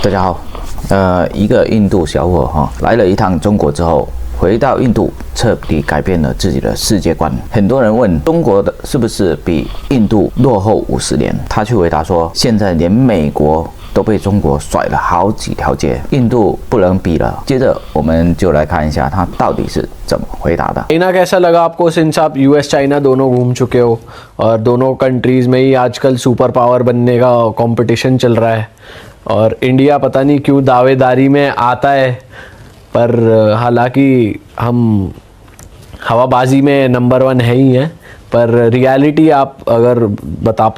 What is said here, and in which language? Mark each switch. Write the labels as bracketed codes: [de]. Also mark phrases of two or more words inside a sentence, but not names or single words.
[zh] 大家好，一个印度小伙来了一趟中国之后，回到印度彻底改变了自己的世界观。很多人问中国的是不是比印度落后50年？他去回答说，现在连美国都被中国甩了好几条街，印度不能比了。接着我们就来看一下他到底是怎么回答的。 [hi] चाइना कैसा लगा आपको? सिंस आप यूएस चाइना दोनों घूम चुके हो और दोनों कंट्रीज में ही आजकल [en] super power [hi] बनने का कंपटीशन चल रहा है और इंडिया पता नहीं क्यों दावेदारी में आता है, पर हालांकि हम हवाबाजी में नंबर 1 है ही हैं, पर रियलिटी आप अगर बता पाओ।